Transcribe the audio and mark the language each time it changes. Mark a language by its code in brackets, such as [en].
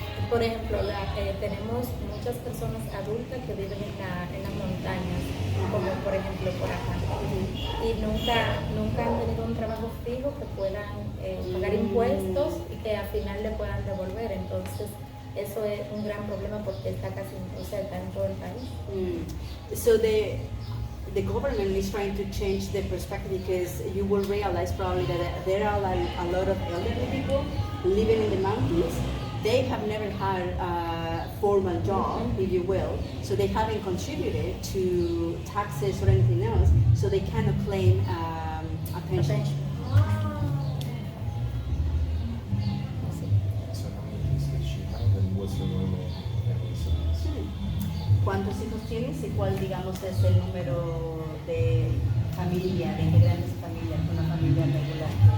[es] Por ejemplo, tenemos muchas personas adultas que viven en las montañas, como por ejemplo por acá, y nunca han tenido un trabajo fijo que puedan pagar impuestos y que al final le puedan devolver. Entonces, eso es un gran problema porque está casi, o sea, está en todo el país. [en] So the government is trying to change the perspective because you will realize probably that there are a lot of elderly people living in the mountains. They have never had a formal job, if you will, so they haven't contributed to taxes or anything else, so they cannot claim a pension. So how many kids does she have, and what's the normal family size? [es] ¿Cuántos hijos tienes y cuál, digamos, es el número de familia, de integrantes de familia, una familia regular?